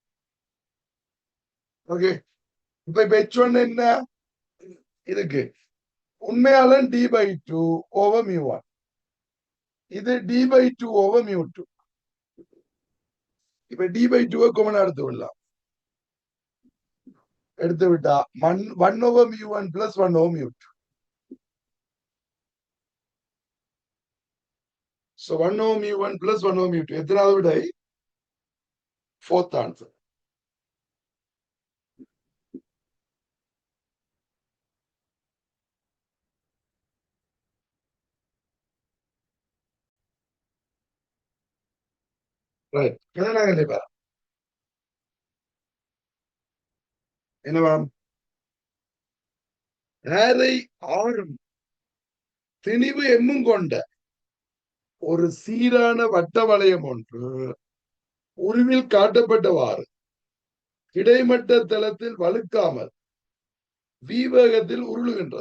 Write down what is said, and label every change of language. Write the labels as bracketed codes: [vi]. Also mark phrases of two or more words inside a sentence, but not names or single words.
[ta] ஓகே, இப்ப H1 என்ன இருக்கு? [en] உண்மையாளன் d/2 over mu1. இது d/2 over mu2. [ta] இப்ப d/2 கொமன் எடுத்து விடலாம். எடுத்து விட்டா [en] 1 over mu1 plus 1 over mu2. So 1 over mu1 plus 1 over mu2. [ta] எத்தனாவது விடை? [en] Fourth answer. Right. [ta] என்னவாம்? ஏரை ஆறும் திணிவு எம்மும் கொண்ட ஒரு சீரான வட்ட வளையம் ஒன்று உருவில் காட்டப்பட்டவாறு கிடைமட்ட தளத்தில் வழுக்காமல் வீவேகத்தில் உருளுகின்றது.